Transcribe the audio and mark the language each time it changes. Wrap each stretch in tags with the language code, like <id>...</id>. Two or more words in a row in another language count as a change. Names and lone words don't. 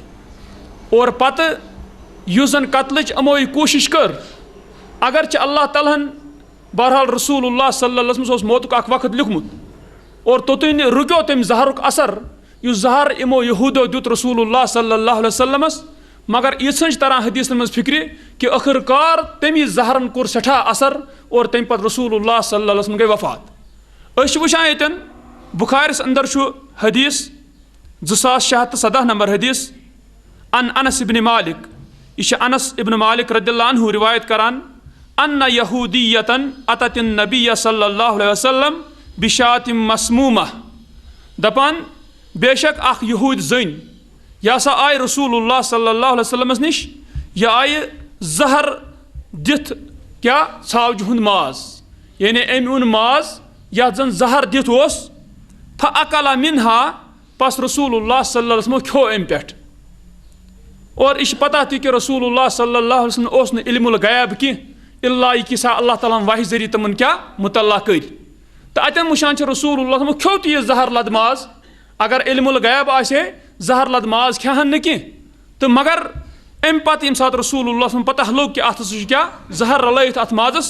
<ks>اور پتہٕ یُس زن قتلٕچ یِمو یہِ کوٗشش کٔر، اگرچہِ اللہ تعالیٰ ہن بہرحال رسول اللہ</ks> <ar>صلی اللہ علیہ وسلمس</ar> <ks>اوس موتُک اکھ وقت لیوٗکھمُت اور توٚتُے رُکیو تٔمۍ زہرُک اثر یُس زہر یِمو یہوٗدو دیُت رسول اللہ</ks> <ar>صلی اللہ علیہ وسلمس.</ar> <ks>مگر ییٖژہن چھِ تران حدیثن منٛز فکرِ کہ ٲخٕر کار تٔمی زہرن کوٚر سٮ۪ٹھاہ اثر اور تمہِ پتہٕ رسول اللہ</ks> <ar>صلی اللہ علیہ وسلم</ar> <ks>گٔے وفات. أسۍ چھِ وٕچھان ییٚتٮ۪ن بُخارِس اندر چھُ حدیث 2617 نمبر حدیث ان انس ابن مالک. یہ چھُ انس ابن مالک</ks> <ar>رضی اللہ عنہ</ar> <ks>روایت کران</ks> <ar>ان یہودیتن اتت النبی صلی اللہ علیہ وسلم بشاۃ مسمومہ.</ar> <ks>دپان بے شک اکھ یہوٗدۍ زٔنۍ یہِ ہسا آیہِ رسول اللہ</ks> <ar>صلی اللہ علیہ وسلمس</ar> <ks>نِش. یہِ آیہِ زہر دِتھ کیاہ ژھاوجہِ ہُنٛد ماز، یعنی أمۍ اوٚن ماز یتھ زن زہر دِتھ اوس.</ks> <ar>فأکل منہا،</ar> <ks>پس رسول اللہ</ks> <ar>صلی اللہ علیہ وسلم</ar> <ks>کھیو امہِ پٮ۪ٹھ. اور یہِ چھِ پتہ تہِ کہ رسول اللہ</ks> <ar>صلی اللہ علیہ وسلم</ar> <ks>اوس نہٕ</ks> <ar>علم الغیب</ar> <ks>کینٛہہ الا یہِ کیٛاہ اللہ تعالیٰ ہن وحی ذٔریعہٕ تِمن کیاہ مطلع کٔرۍ. تہٕ اتٮ۪ن وٕچھان چھِ رسول اللہ کھیو تہِ یہِ زہر لد ماز. اگر</ks> <ar>علم الغیب</ar> <ks>آسہِ ہے زہر لد ماز کھٮ۪ہن نہٕ کینٛہہ. تہٕ مگر امہِ پتہٕ ییٚمہِ ساتہٕ رسول اللہ پتہ لوٚگ کہ اتھ ہسا چھُ کیاہ زہر رلٲیِتھ اتھ مازس.</ks>